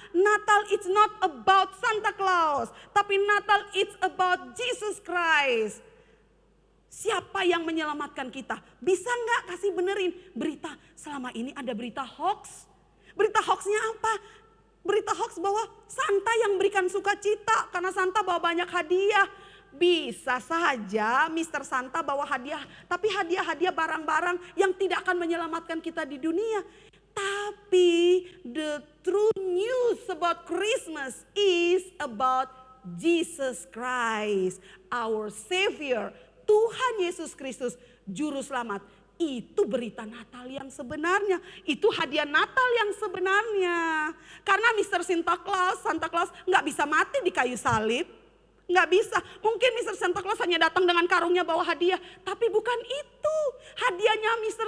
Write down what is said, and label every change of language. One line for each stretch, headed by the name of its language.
English: Natal it's not about Santa Claus. Tapi Natal it's about Jesus Christ.
Indonesian: Siapa yang menyelamatkan kita? Bisa nggak kasih benerin berita? Selama ini ada berita hoax. Berita hoaxnya apa? Berita hoax bahwa Santa yang berikan sukacita karena Santa bawa banyak hadiah. Bisa saja Mr. Santa bawa hadiah, tapi hadiah-hadiah barang-barang yang tidak akan menyelamatkan kita di dunia.
English: Tapi the true news about Christmas is about Jesus Christ, our Savior.
Indonesian: Tuhan Yesus Kristus, Juru Selamat. Itu berita Natal yang sebenarnya. Itu hadiah Natal yang sebenarnya. Karena Mr. Santa Claus gak bisa mati di kayu salib. Gak bisa. Mungkin Mr. Santa Claus hanya datang dengan karungnya bawa hadiah. Tapi bukan itu. Hadiahnya Mr.